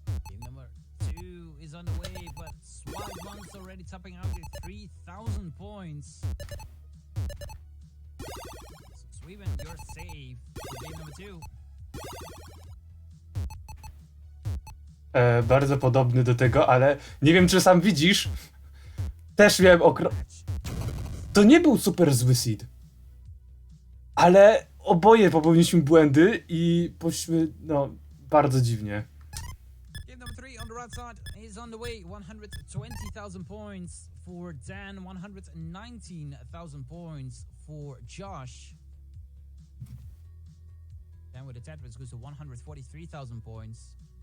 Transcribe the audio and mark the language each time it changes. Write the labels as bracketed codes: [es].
[en] Game number 2 is on the way, but Swipe Monk's already topping out with 3,000 points. So Sweden, you're safe for game number 2. [pl] Bardzo podobny do tego, ale nie wiem, czy sam widzisz. Też miałem To nie był super zły seed. Ale oboje popełniliśmy błędy i poszliśmy, no, bardzo dziwnie. [en] Game number 3 on the right side is on the way. 120,000 points for Dan, 119,000 points for Josh. Dan with the Tetris goes to 143,000 points.